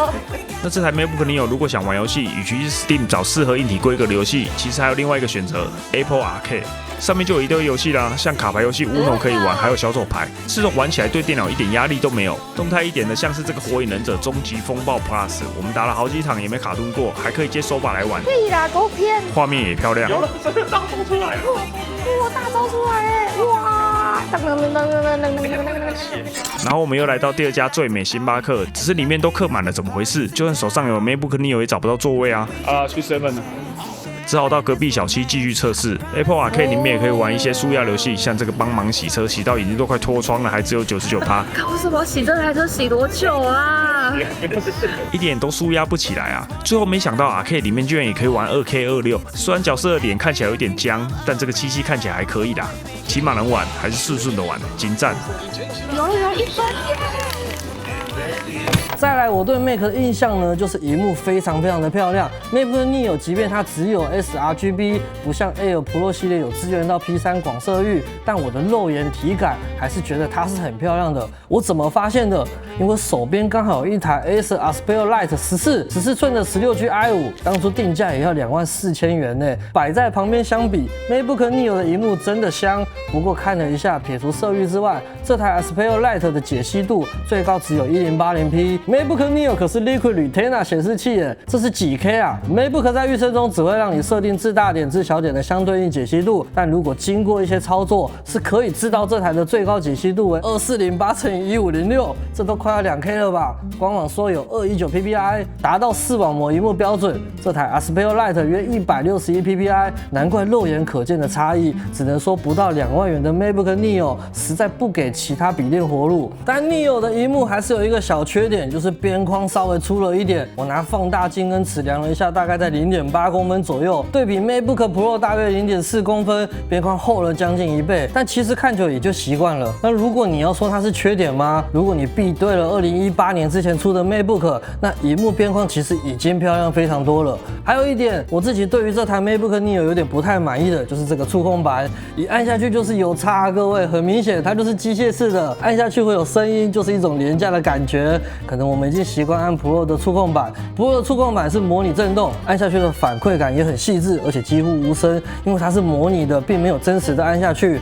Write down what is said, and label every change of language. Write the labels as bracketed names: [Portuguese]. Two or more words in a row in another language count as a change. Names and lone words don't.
[Chinese] 那這台 MacBook Neo 如果想玩遊戲，與其是 Steam 找適合硬體規格的遊戲，其實還有另外一個選擇 Apple Arcade。上面就有一堆遊戲啦，像卡牌遊戲 Uno 可以玩，還有小手牌，這種玩起来對電腦一點壓力都沒有。動態一點的，像是這個火影忍者終極風暴 Plus， 我們打了好幾場也沒卡頓過，還可以接手把來玩。屁啦，給我騙！畫面也漂亮。有了，真的大招出來了！哇，大招出來哎！哇！然後我們又來到第2家最美星巴克，只是裡面都客滿了，怎麼回事？就算手上有 MacBook Neo 也找不到座位啊！去 7。只好到隔壁小七繼續測試。Apple Arcade 裡面也可以玩一些紓壓遊戲，像這個幫忙洗車，洗到眼睛都快脫窗了，還只有99%。為什麼洗這台車洗多久啊？一點都紓壓不起來啊！最後沒想到 Arcade 裡面居然也可以玩2K26，雖然角色的臉看起來有點僵，但這個機器看起來還可以啦，起碼能玩，還是順順的玩，精讚。有人1分耶！再來，我對 Mac 的印象呢，就是熒幕非常的漂亮。MacBook Neo 即便它只有 sRGB， 不像 Air Pro 系列有支援到 P3 廣色域，但我的肉眼體感還是覺得它是很漂亮的。我怎麼發現的？因為手邊剛好有一台 Acer Aspire Lite 14寸的 16G i5， 當初定價也要24000元呢，擺在旁邊相比 ，MacBook Neo 的熒幕真的香。不過看了一下，撇除色域之外，這台 Aspire Lite 的解析度最高只有 1080p。MacBook Neo 可是 Liquid Retina 顯示器耶，這是幾 K 啊 ？MacBook 在預測中只會讓你設定至大點至小點的相對應解析度，但如果經過一些操作，是可以知道這台的最高解析度為2408×1506，這都快要2K 了吧？官網說有219 PPI， 達到視網膜螢幕標準。這台 Aspire Lite 約161 PPI， 難怪肉眼可見的差異。只能說不到2萬元的 MacBook Neo 實在不給其他筆電活路。但 Neo 的螢幕還是有一個小缺點，就是邊框稍微粗了一點。我拿放大鏡跟尺量了一下，大概在0.8公分左右，對比 MacBook Pro 大約0.4公分，邊框厚了將近1倍。但其實看久也就習慣了。那如果你要說它是缺點嗎？如果你比對了2018年之前出的 MacBook，那螢幕邊框其實已經漂亮非常多了。還有一點，我自己對於這台 MacBook Neo 有點不太滿意的，就是這個觸控板，一按下去就是有差，各位，很明顯它就是機械式的，按下去會有聲音，就是一種廉價的感覺。可能我們已經習慣按 Pro 的觸控板，Pro 的觸控板是模擬震動，按下去的反饋感也很細緻，而且幾乎無聲，因為它是模擬的，並沒有真實的按下去。